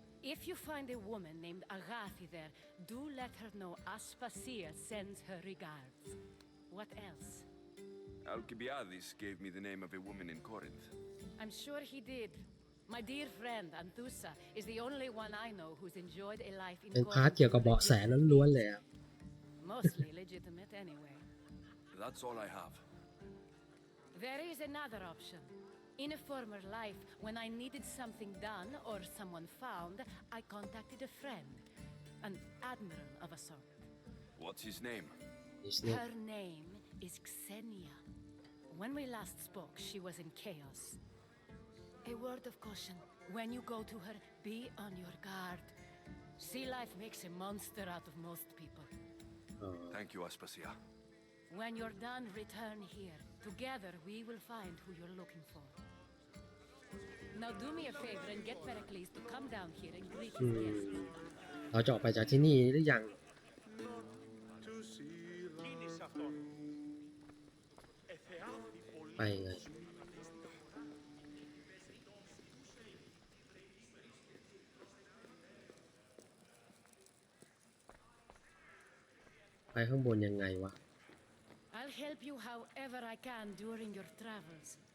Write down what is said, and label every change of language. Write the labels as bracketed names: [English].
[English] If you find a woman named Agathi there, do let her know Aspasia sends her regards. What else? Alcibiades gave me the name of a woman in Corinth. I'm sure he did. My dear friend Anthusa is the only one I know who's enjoyed a life in [Thai] เป็นพาร์ทเกี่ยวกับเบาะแสล้วนๆเลยครับ [English] Mostly legitimate anyway. That's all I have. There is another option. In a former life, when I needed something done or someone found, I contacted a friend, an admiral of a sort. What's his name? Her name is Xenia. When we last spoke, she was in chaos. A word of caution. When you go to her, be on your guard. Sea life makes a monster out of most people. Thank you, Aspasia. When you're done, return here. Together, we will find who you're looking for. Now do me a favor and get Pericles to come down here and greet his guests. [Thai] เราจะออกไปจากที่นี่หรือยังไปไงไปข้างบนยังไงวะ [English] I'll help you however I can during your travels.